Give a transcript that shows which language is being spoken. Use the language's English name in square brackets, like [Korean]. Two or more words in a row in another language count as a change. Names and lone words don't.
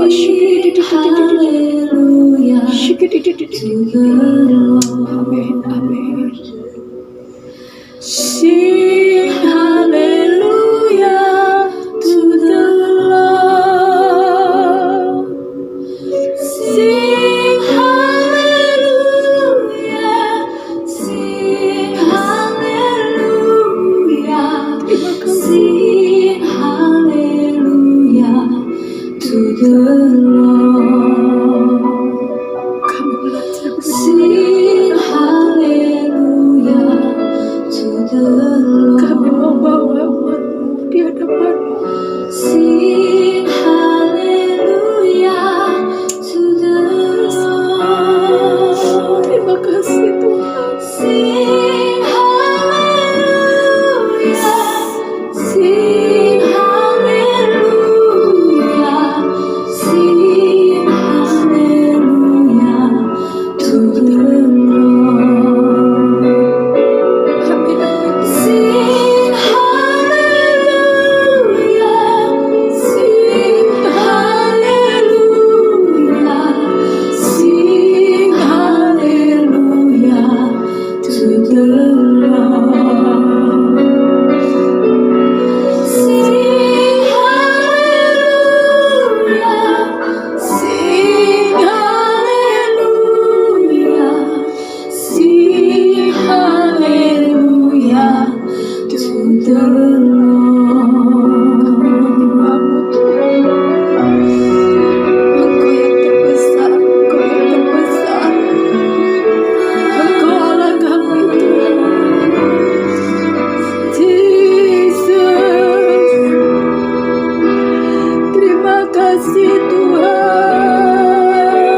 [English] Hallelujah to shikididididididididi. the Lord. Amen, amen. Sing hallelujah to the Lord. Sing hallelujah, Sing hallelujah, [Indonesian] terima kasih. [English] sing hallelujah to the Lord. [Indonesian] Kami belajar [English] Sing hallelujah to the [Indonesian] kami mau [English] Lord. [Indonesian] bawa umatmu di hadapanmu. [English] Sing hallelujah to the Lord. [Indonesian] Terima kasih Tuhan. [English] Sing hallelujah, sing hallelujah, sing hallelujah to the Lord. [Indonesian] Amin, amin. [English] Sing hallelujah, sing hallelujah, sing hallelujah to the Lord. Sing hallelujah, sing hallelujah, sing hallelujah to the Lord. [Indonesian] Engkau yang terbesar, Engkau yang terbesar. Engkau Allah kami Tuhan. Jesus, terima kasih Tuhan.